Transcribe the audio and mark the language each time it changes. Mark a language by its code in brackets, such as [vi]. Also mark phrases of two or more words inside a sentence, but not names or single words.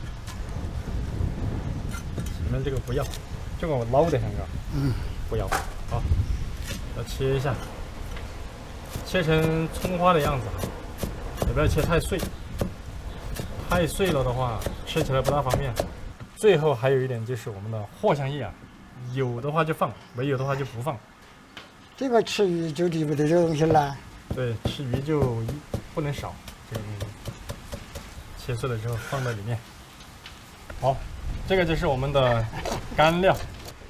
[zh] 你們這個不要，這個我撈得很高。不要。好，要切一下，切成蔥花的樣子，也不要切太碎。太碎了的話，吃起來不大方便。最後還有一點就是我們的藿香葉啊，有的話就放，沒有的話就不放。這個吃魚就離不得這個東西了。對，吃魚就不能少這個東西。切碎了之後放在裡面。好。這個就是我們的乾料。